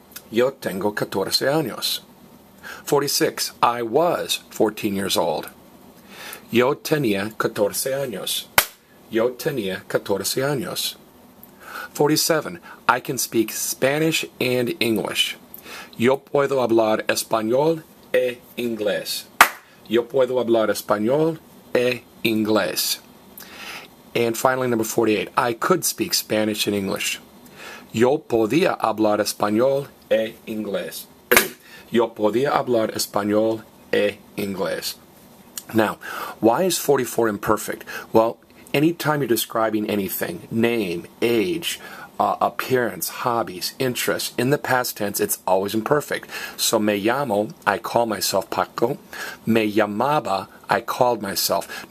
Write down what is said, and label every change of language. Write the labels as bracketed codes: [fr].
[es] Yo tengo 14 años. 46. [en] I was 14 years old. [es] Yo tenía 14 años. Yo tenía 14 años. 47. [en] I can speak Spanish and English. [es] Yo puedo hablar español e inglés. Yo puedo hablar español e inglés. [en] And finally, number 48. I could speak Spanish and English. [es] Yo podía hablar español e inglés. Yo podía hablar español e inglés. [en] Now, why is 44 imperfect? Well, anytime you're describing anything, name, age, appearance, hobbies, interests, in the past tense, it's always imperfect. So, [es] me llamo, [en] I call myself Paco. [es] Me llamaba, [en] I called myself.